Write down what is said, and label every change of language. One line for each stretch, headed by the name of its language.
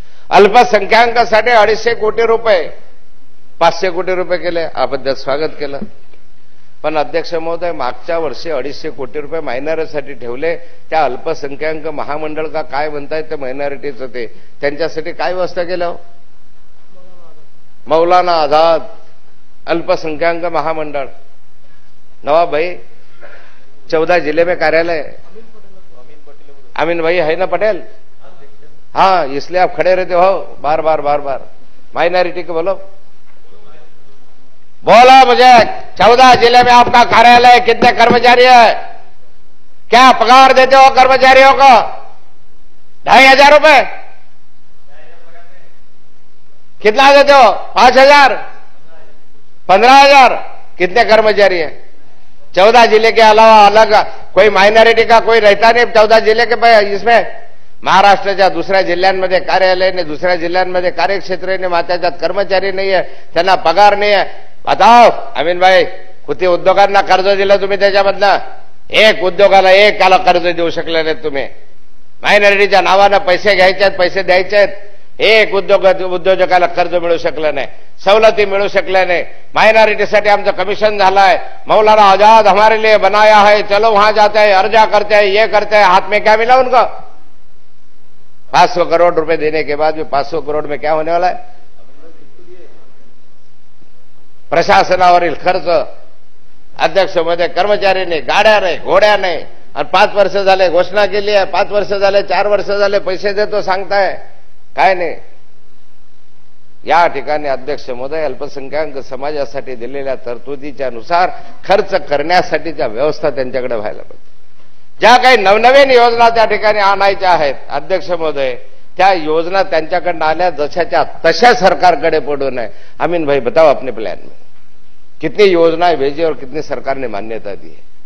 Marathi: अल्पसंख्याकांसाठी 250 कोटी रुपये 500 कोटी रुपये केले, आपण त्यात स्वागत केलं. पण अध्यक्ष महोदय, मागच्या वर्षी 250 कोटी रुपये मायनॉरिटीसाठी ठेवले. त्या अल्पसंख्याक महामंडळ का काय म्हणतायत ते मायनॉरिटीचं, ते त्यांच्यासाठी काय व्यवस्था केल्या.
Hindi: मौलाना आझाद अल्पसंख्याक महामंडळ, नवाब भाई 14 जिले में कार्यालय, अमीन भाई है ना पटेल, हाँ, इसलिए आप खड़े रहते हो बार बार बार बार. माइनॉरिटी को बोलो मुझे 14 जिले में आपका कार्यालय, कितने कर्मचारी है, क्या पगार देते हो कर्मचारियों को? 2,500 रुपए. कितना देते हो? 5,000, 15,000. कितने कर्मचारी हैं? 14 जिले के अलावा अलग कोई माइनॉरिटी का कोई रहता नहीं 14 जिले के इसमें.
Marathi: महाराष्ट्राच्या दुसऱ्या जिल्ह्यांमध्ये कार्यालय नाही, दुसऱ्या जिल्ह्यांमध्ये कार्यक्षेत्र नाही, त्याच्यात कर्मचारी नाही आहे, त्यांना पगार नाही आहे.
Hindi: बताओ
Marathi: अमीन भाई, किती उद्योगांना कर्ज दिलं तुम्ही? त्याच्यामधलं एक उद्योगाला एक काला कर्ज देऊ शकले नाहीत तुम्ही. मायनॉरिटीच्या नावानं पैसे घ्यायचे आहेत, पैसे द्यायचे आहेत. एक उद्योजकाला कर्ज मिळू शकलं नाही, सवलती मिळू शकल्या नाही. माइनॉरिटीसाठी आमचं कमिशन झालंय.
Hindi: मौलाना आजाद हमारे लिए बनाया है, चलो वहां जाते हैं, अर्जा करते हैं, ये करते हैं, हाथ में क्या मिला उनको? 500 करोड़ रुपए देने के बाद भी 500 करोड़ में क्या होने वाला है?
Marathi: प्रशासनावरील खर्च, अध्यक्ष महोदय कर्मचारी नाही, गाड्या नाही, घोड्या नाही, आणि 5 वर्ष झाले घोषणा केली आहे, 5 वर्ष झाले, 4 वर्ष झाले पैसे देतो सांगताय, काय नाही. या ठिकाणी अध्यक्ष महोदय अल्पसंख्याक समाजासाठी दिलेल्या तरतुदीच्या नुसार खर्च करण्यासाठीच्या व्यवस्था त्यांच्याकडे व्हायला पाहिजे. ज्या काही नवनवीन योजना त्या ठिकाणी आणायच्या आहेत अध्यक्ष महोदय, त्या योजना त्यांच्याकडे आल्या जशाच्या तशा सरकारकडे पडू नये.
Hindi: अमीन भाई बताओ अपने प्लान में कितनी योजनाएं भेजी और कितनी सरकार ने मान्यता दी है?